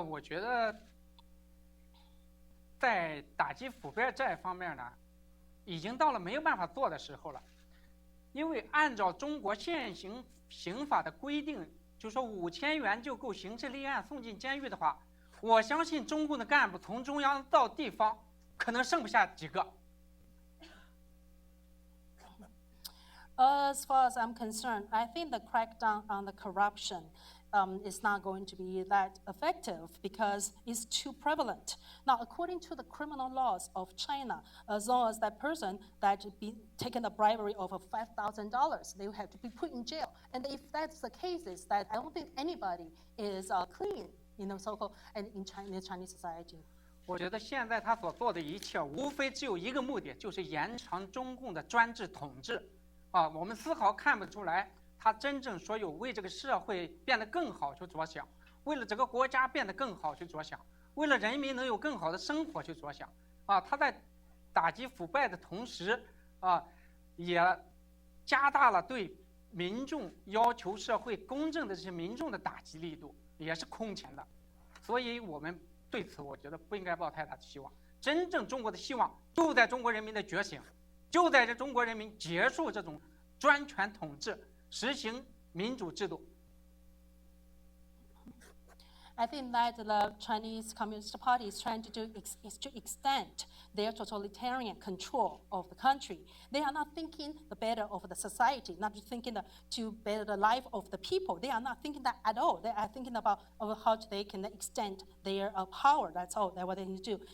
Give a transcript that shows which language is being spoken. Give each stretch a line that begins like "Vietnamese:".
Chinese: 我觉得在打击腐败这方面呢，已经到了没有办法做的时候了。因为按照中国现行刑法的规定，就说5000元就够刑事立案送进监狱的话，我相信中共的干部从中央到地方，可能剩不下几个。
English: As far as I'm concerned, I think the crackdown on the corruption is not going to be that effective because it's too prevalent. Now, according to the criminal laws of China, as long as that person that be taken a bribery of $5,000, they will have to be put in jail. And if that's the case, is that I don't think anybody is clean, so-called, and in Chinese society.
Chinese: 我觉得现在他所做的一切，无非只有一个目的，就是延长中共的专制统治。我们丝毫看不出来。他真正所有为这个社会变得更好去着想，为了这个国家变得更好去着想，为了人民能有更好的生活去着想。他在打击腐败的同时，也加大了对民众要求社会公正的这些民众的打击力度，也是空前的。所以我们对此我觉得不应该抱太大的希望。真正中国的希望就在中国人民的觉醒，就在这中国人民结束这种专权统治。实行民主制度。
English: I think that the Chinese Communist Party is trying to do is to extend their totalitarian control of the country. They are not thinking the better of the society, not thinking to better the life of the people. They are not thinking that at all. They are thinking about how they can extend their power. That's all. That's what they need to do.